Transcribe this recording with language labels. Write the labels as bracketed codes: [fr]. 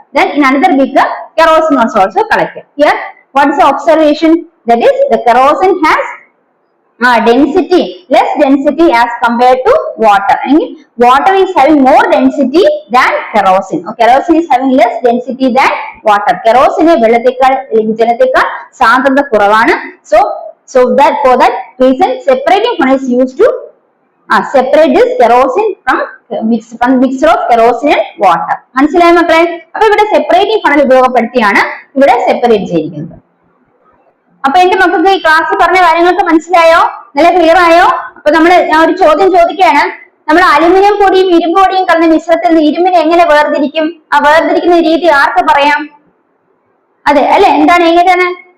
[en] Then in another beaker, kerosene was also collected. Here, what is the observation? That is, the kerosene has less density as compared to water. And water is having more density than kerosene. Kerosene is having less density than water. [ml] Kerosene ജലത്തേക്കാൾ സാന്ദ്രത കുറവാണ്. [en] So that for that reason, separating funnel is used to separate this kerosene from mixture of kerosene and water. [ml] മനസ്സിലായോ മക്കളെ? അപ്പൊ ഇവിടെ separating funnel ഉപയോഗപ്പെടുത്തിയാണ് ഇവിടെ separate ചെയ്തിരിക്കുന്നത്. അപ്പൊ എന്റെ മക്കൾക്ക് ഈ ക്ലാസ് പറഞ്ഞ കാര്യങ്ങളൊക്കെ മനസ്സിലായോ? നല്ല ക്ലിയർ ആയോ? അപ്പൊ ഞാൻ ഒരു ചോദ്യം ചോദിക്കുകയാണ്. നമ്മൾ അലുമിനിയം പൊടിയും ഇരുമ്പ് പൊടിയും കലർന്ന മിശ്രിതത്തിൽ നിന്ന് ഇരുമ്പിനെ എങ്ങനെ വേർതിരിക്കും? വേർതിരിക്കുന്ന രീതി ആർക്ക് പറയാം? അതെ അല്ലെ, എന്താണ് എങ്ങനെയാണ്?